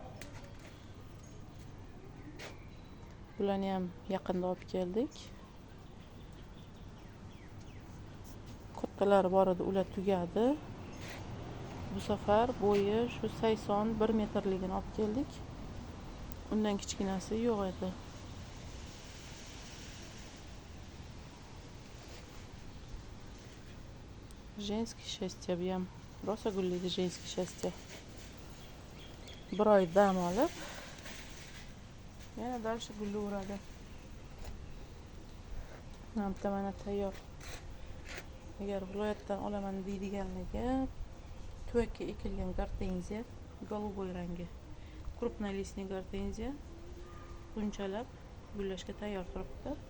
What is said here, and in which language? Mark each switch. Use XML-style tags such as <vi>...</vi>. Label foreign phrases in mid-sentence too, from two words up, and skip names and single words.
<uz>Bularni ham yaqinda olib keldik. Kattalari bor edi, ular tugadi. Bu safar bo'yi shu 81 metrligini olib keldik. Undan kichkinasi yo'q edi.</uz> <ru>Женское счастье</ru> <uz>bu ham rosa gullaydi</uz> <ru>женское счастье.</ru> <uz>Bir oy dam olib yana dalshi gullayveradi. Namta mana tayyor. Agar viloyatdan olaman deydiganlarga tuvakka ekilgan gortenziya, голубой rangi, крупнолистный gortenziya bunchalab gullashga tayyor turibdi.</uz>